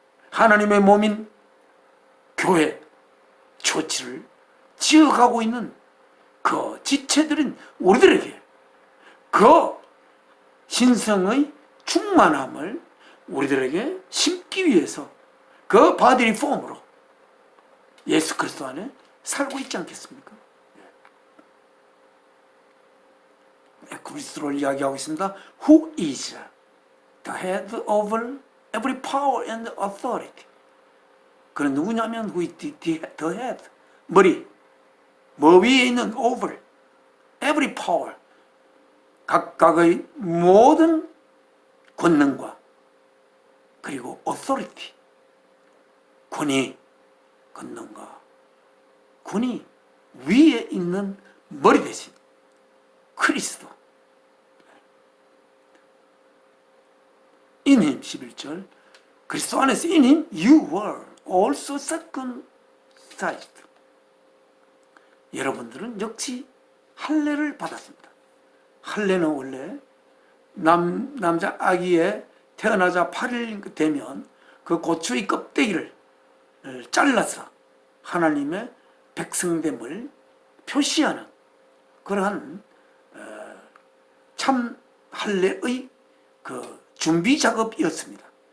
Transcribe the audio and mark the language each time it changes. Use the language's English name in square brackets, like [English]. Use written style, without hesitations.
[Korean] 하나님의 몸인 교회, 처치를 지어가고 있는 그 지체들인 우리들에게 그 신성의 충만함을 우리들에게 심기 위해서 그 바디 리폼으로 예수 그리스도 안에 살고 있지 않겠습니까? 그리스도를 이야기하고 있습니다. [English] Who is the head over every power and authority? [Korean] 그는 누구냐면 [English] who is the head, [Korean] 머리, 뭐 위에 있는 [English] over every power, [Korean] 각각의 모든 권능과 그리고 authority, 권위, 권능과 권위 위에 있는 머리 대신 그리스도. [English] In him [Korean] 11절, 그리스도 안에서 [English] in him you were also circumcised. [Korean] 여러분들은 역시 할례를 받았습니다. 할례는 원래 남자 아기의 태어나자 8일 되면 그 고추의 껍데기를 잘라서 하나님의 백성됨을 표시하는 그러한 참 할례의 그 준비 작업이었습니다.